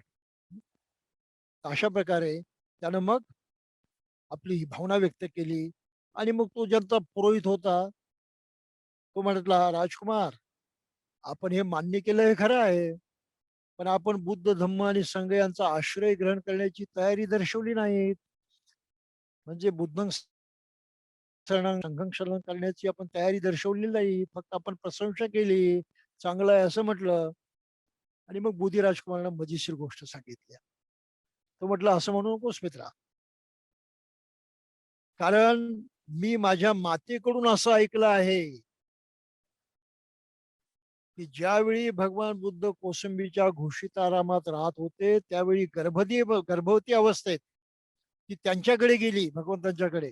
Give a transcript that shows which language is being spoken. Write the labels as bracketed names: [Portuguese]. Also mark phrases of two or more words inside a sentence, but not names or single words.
[Marathi] अशा प्रकारे त्यानं मग आपली ही भावना व्यक्त केली. आणि मग तो ज्यांचा पुरोहित होता, तो म्हटला, राजकुमार, आपण हे मान्य केलं हे खरं आहे, पण आपण बुद्ध धम्म आणि संघ यांचा आश्रय ग्रहण करण्याची तयारी दर्शवली नाही. म्हणजे [Pali] बुद्धं शरणं संघं शरण [Marathi] करण्याची आपण तयारी दर्शवली नाही, फक्त आपण प्रशंसा केली, चांगलं आहे असं म्हटलं. आणि मग बोधी राजकुमारांना मजेशीर गोष्ट सांगितली. तो म्हटलं, असं म्हणू नकोस मित्रा, कारण मी माझ्या मातेकडून असं ऐकलं आहे की ज्यावेळी भगवान बुद्ध कौसंबीच्या घोषित आरामात राहत होते, त्यावेळी गर्भवती अवस्थेत ती त्यांच्याकडे गेली, भगवंतांच्याकडे.